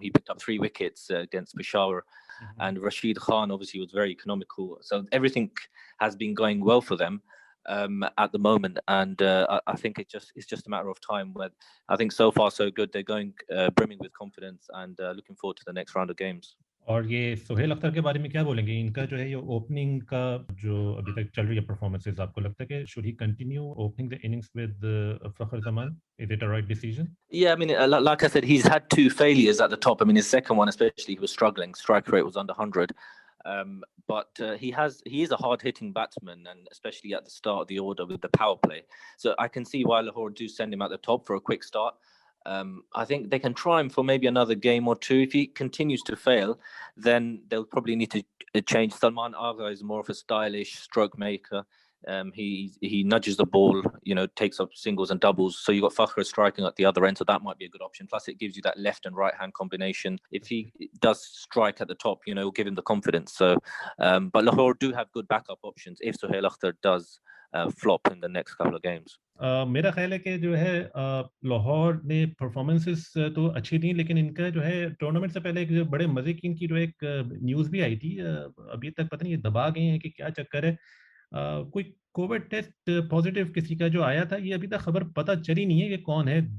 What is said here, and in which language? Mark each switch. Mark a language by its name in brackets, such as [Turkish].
[English] He picked up 3 wickets against Peshawar, and Rashid Khan obviously was very economical. So everything has been going well for them at the moment, and I think it's just a matter of time. Where I think so far so good. They're going brimming with confidence, and looking forward to the next round of games. [Hindi] और ये सोहेल अख्तर के बारे में क्या बोलेंगे? इनका जो है ये ओपनिंग का जो अभी तक चल रही है परफॉर्मेंसेस, आपको लगता है कि [English] Should he continue opening the innings with Fakhar Zaman? Is it a right decision? Yeah, I mean, like I said, he's had 2 failures at the top. I mean, his second one especially, he was struggling. Strike rate was under 100. But he is a hard-hitting batsman, and especially at the start of the order with the power play. So I can see why Lahore do send him at the top for a quick start. I think they can try him for maybe another game or 2. If he continues to fail, then they'll probably need to change. Salman Agha is more of a stylish stroke maker. He nudges the ball, takes up singles and doubles. So you've got Fakhr striking at the other end, so that might be a good option. Plus, it gives you that left and right hand combination. If he does strike at the top, it'll give him the confidence. So, but Lahore do have good backup options if Sohail Akhtar does flop in the next couple of games. [Hindi] मेरा ख्याल है कि जो है लाहौर ने performances तो अच्छी थी, लेकिन इनका जो है टूर्नामेंट से पहले एक जो बड़े मजे की इनकी जो एक न्यूज़ भी आई थी. अभी तक पता नहीं ये दबा गए हैं कि क्या चक्कर है. कोई कोविड टेस्ट पॉजिटिव किसी का जो आया था, ये अभी तक खबर पता चली नहीं है कि कौन है.